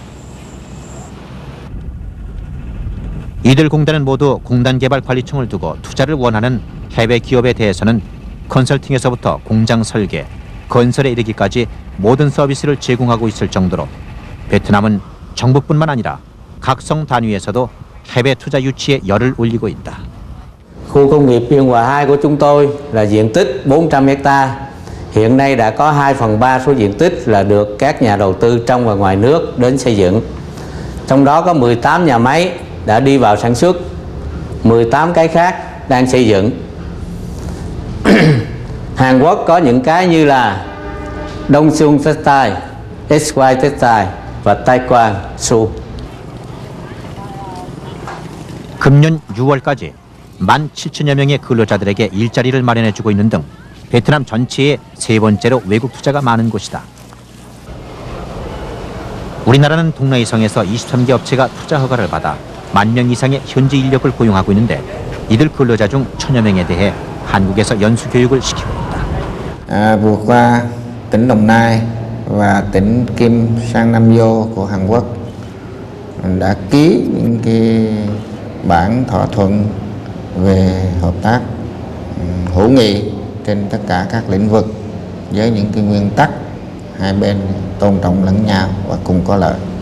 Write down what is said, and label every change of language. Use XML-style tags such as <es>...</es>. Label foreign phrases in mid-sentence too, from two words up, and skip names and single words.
<ko>이들 공단은 모두 공단개발관리청을 두고 투자를 원하는 해외 기업에 대해서는 컨설팅에서부터 공장 설계, 건설에 이르기까지 모든 서비스를 제공하고 있을 정도로 베트남은 정부뿐만 아니라 각성 단위에서도 해외 투자 유치에 열을 올리고 있다.</ko> <vi>Khu công nghiệp Biên Hòa 2 của chúng tôi là diện tích 400 ha. Hiện nay đã có 2/3 số diện tích là được các nhà đầu tư trong và ngoài nước đến xây dựng. Trong đó có 18 nhà máy đã đi vào sản xuất, 18 cái khác đang xây dựng. Hàn Quốc có những cái như là Dongsuan Textile, SY Textile và Taekwon Su.</vi> <ko>금년 6월까지 17,000여 명의 근로자들에게 일자리를 마련해주고 있는 등 베트남 전체의 세 번째로 외국 투자가 많은 곳이다. 우리나라는 동라이성에서 23개 업체가 투자 허가를 받아 10,000명 이상의 현지 인력을 고용하고 있는데 이들 근로자 중 1,000여 명에 대해 한국에서 연수 교육을 시키고 있다.</ko> <vi>Vừa qua, tỉnh Đồng Nai và tỉnh Kim Sang Nam Yo của Hàn Quốc đã ký những cái bản thỏa thuận về hợp tác hữu nghị trên tất cả các lĩnh vực với những cái nguyên tắc hai bên tôn trọng lẫn nhau và cùng có lợi.</vi>